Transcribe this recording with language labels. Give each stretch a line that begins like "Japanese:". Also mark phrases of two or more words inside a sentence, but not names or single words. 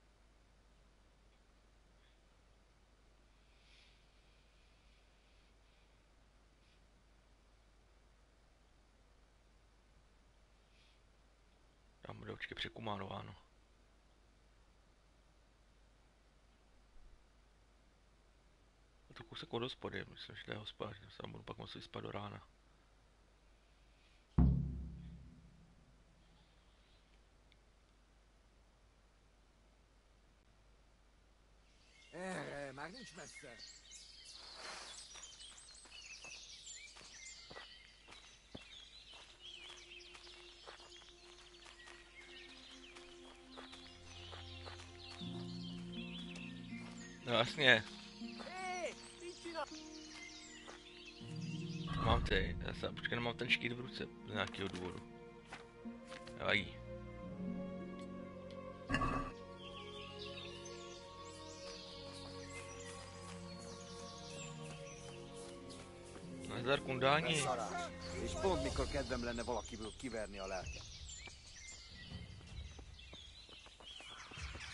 Czech: Tam bude určitě překumánováno. A to kousek od hospody, myslím, že to je hospodář, že se tam budu pak moci vyspat do rána.
Hungarian: Erre, már nincs messze.
Czech: No jasně,
Hungarian: Hé, mit csinál?
Czech: mám ty, já jsem, počkej, nemám ten štít v ruce z nějakého důvodu. Nevadí. Nazdar kundáni.
Hungarian: Szarás. És pont mikor kedvem lenne valakiből kiverni a lelket.